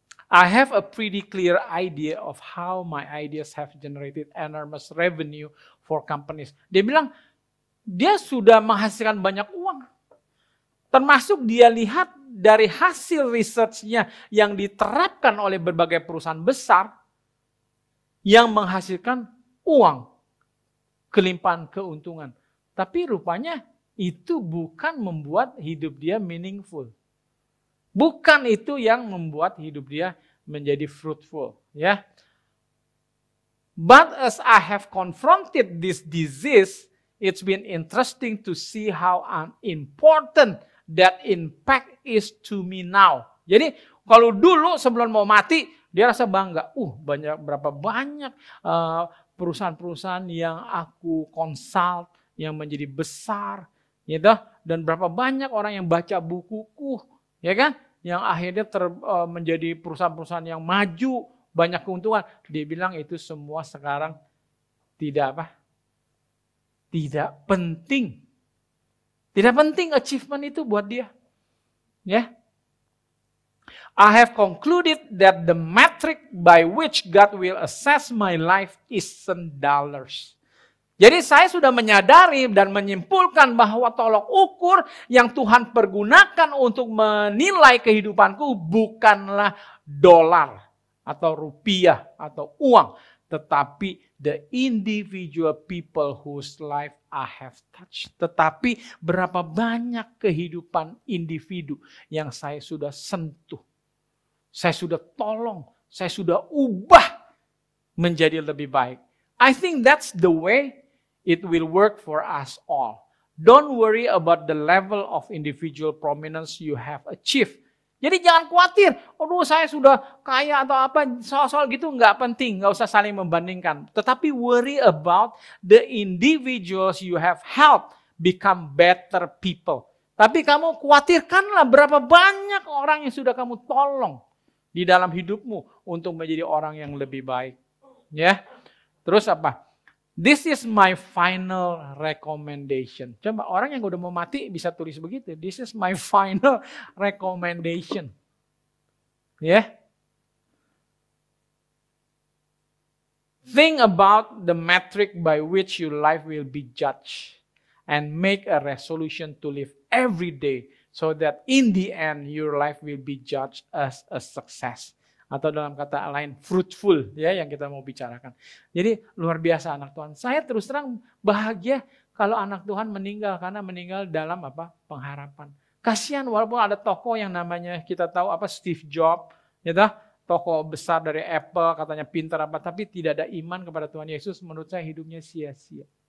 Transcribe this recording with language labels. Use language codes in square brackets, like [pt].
[en] I have a pretty clear idea of how my ideas have generated enormous revenue for companies. [id] Dia bilang, dia sudah menghasilkan banyak uang. Termasuk dia lihat dari hasil research-nya yang diterapkan oleh berbagai perusahaan besar yang menghasilkan uang, kelimpahan keuntungan. Tapi rupanya itu bukan membuat hidup dia meaningful. Bukan itu yang membuat hidup dia menjadi fruitful, ya. [en] But as I have confronted this disease, it's been interesting to see how unimportant that impact is to me now. [id] Jadi kalau dulu sebelum mau mati, dia rasa bangga. Berapa banyak perusahaan-perusahaan yang aku consult yang menjadi besar, gitu. Dan berapa banyak orang yang baca bukuku. Ya kan? yang akhirnya menjadi perusahaan-perusahaan yang maju, banyak keuntungan. Dia bilang itu semua sekarang tidak penting. Tidak penting achievement itu buat dia. Ya. [en] I have concluded that the metric by which God will assess my life isn't dollars. [id] Jadi saya sudah menyadari dan menyimpulkan bahwa tolok ukur yang Tuhan pergunakan untuk menilai kehidupanku bukanlah dolar atau rupiah atau uang, tetapi [en] the individual people whose life I have touched. [id] Tetapi berapa banyak kehidupan individu yang saya sudah sentuh, saya sudah tolong, saya sudah ubah menjadi lebih baik. [en] I think that's the way it will work for us all. Don't worry about the level of individual prominence you have achieved. [id] Jadi jangan khawatir, aduh saya sudah kaya atau apa, soal-soal gitu nggak penting, nggak usah saling membandingkan. Tetapi [en] worry about the individuals you have helped become better people. [id] Tapi kamu khawatirkanlah berapa banyak orang yang sudah kamu tolong di dalam hidupmu untuk menjadi orang yang lebih baik. Ya, terus apa? [en] This is my final recommendation. [id] Coba orang yang udah mau mati bisa tulis begitu. [en] This is my final recommendation. Ya. Yeah. Think about the metric by which your life will be judged and make a resolution to live every day so that in the end your life will be judged as a success. [id] Atau dalam kata lain fruitful ya yang kita mau bicarakan. Jadi luar biasa anak Tuhan. Saya terus terang bahagia kalau anak Tuhan meninggal karena meninggal dalam apa? Pengharapan. Kasihan walaupun ada tokoh yang namanya kita tahu apa Steve Jobs, ya toh, tokoh besar dari Apple katanya pintar apa tapi tidak ada iman kepada Tuhan Yesus, menurut saya hidupnya sia-sia.